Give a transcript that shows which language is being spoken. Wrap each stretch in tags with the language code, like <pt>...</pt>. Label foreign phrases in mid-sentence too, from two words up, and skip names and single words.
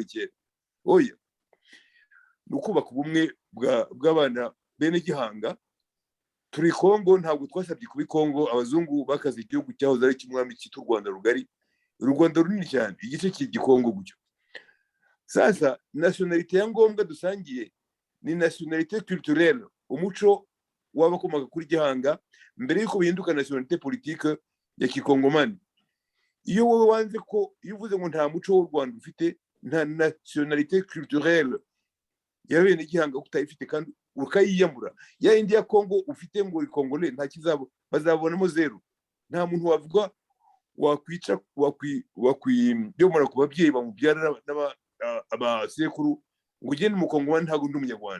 <rw>kera oya ni ukubaka ubumwe bw'abana bene Gihanga turi Kongo ntabwo twasabye kuba Kongo abazungu bakaze igihugu cyahoze ari kimwami cyitwa Rwanda rugari u Rwanda runini cyane igice cy'igikongo gutyo sasa nationalité ya ngombwa dusangiye ni</rw> <fr>nationalité culturelle</fr> <rw>umuco wabakomaga kuri Gihanga mbere yuko bihinduka</rw> <fr>nationalité politique</fr> <rw>ya kikongomani iyo wowe wanze ko iyo uvuze ngo nta muco w'u Rwanda ufite nta</rw> <fr>nationalité culturelle</fr> <rw>ya bene Gihanga utayifite kandi ukayiyamura ya indi ya Kongo ufite ngo ikongole nta kizabo bazabonamo zero nta muntu wavuga wakwica wakwiyomora ku babyeyi bamubyara abasekuru ngo ugende mu Kongo ntago ndi umunyarwanda</rw>